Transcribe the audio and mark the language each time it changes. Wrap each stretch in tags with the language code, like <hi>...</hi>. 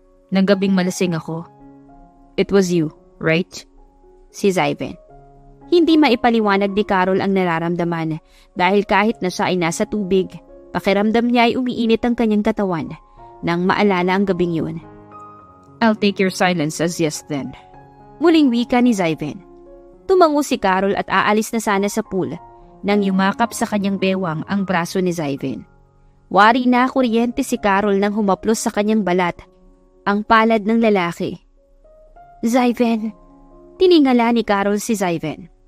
<tl>Nang gabing malasing ako.</tl> <en>It was you, right?</en> <tl>Si Zyven. Hindi maipaliwanag ni Carol ang nararamdaman dahil kahit na siya ay nasa tubig, pakiramdam niya ay umiinit ang kanyang katawan nang maalala ang gabing yun.</tl> <en>I'll take your silence as yes then.</en> <tl>Muling wika ni Zyven. Tumango si Carol at aalis na sana sa pool nang yumakap sa kanyang bewang ang braso ni Zyven. Wari na kuryente si Carol nang humaplos sa kanyang balat ang palad ng lalaki. Zyven, tiningala ni Carol si Zyven.</tl>